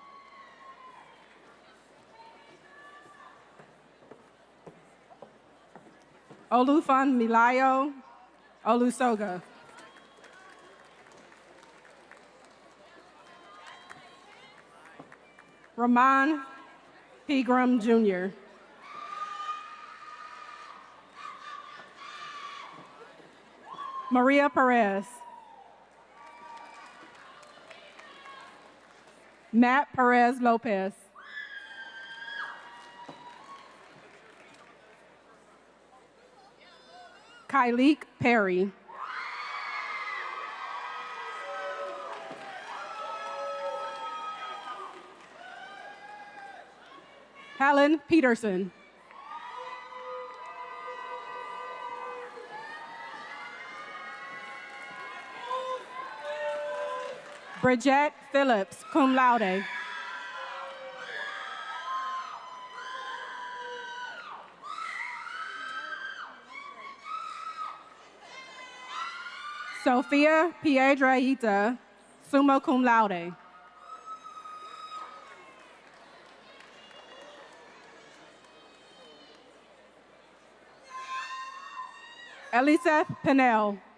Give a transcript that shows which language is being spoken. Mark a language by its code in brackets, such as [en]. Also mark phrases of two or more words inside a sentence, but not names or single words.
[en] Olufan Milayo Olusoga. Ramon Pegram Jr. Maria Perez. Matt Perez Lopez. Kyleek Perry. Helen Peterson. Bridget Phillips, [la] cum laude. Sophia Piedrahita, summa cum laude. [en] Elisa Pinel.